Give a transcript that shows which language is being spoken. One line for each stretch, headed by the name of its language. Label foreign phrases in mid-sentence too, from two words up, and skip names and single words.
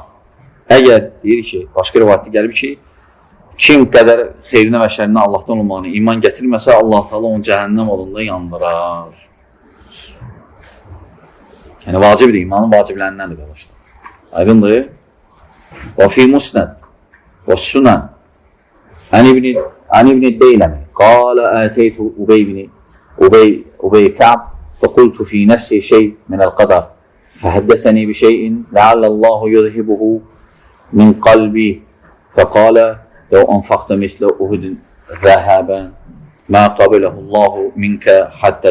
Azerbaijani: Əgər deyir ki, başqa rivayətdə gəlib ki, kim qədər xeyrinə və şərrinə Allahdan olmağını iman gətirməsə, Allah Teala onu cəhənnəm odunda yandırar. Yəni, vacibdir, imanın vaciblərindəndir, qardaşlar.
Arabic: Aydındır. وفي مسند وسنن عن ابن عن ابن الديلمي قال آتيت أبي كعب فقلت في نفسي شيء من القدر فحدثني بشيء لعل الله يذهبه من قلبي فقال لو أنفقت مثل أحد ذهبا ما قبله الله منك حتى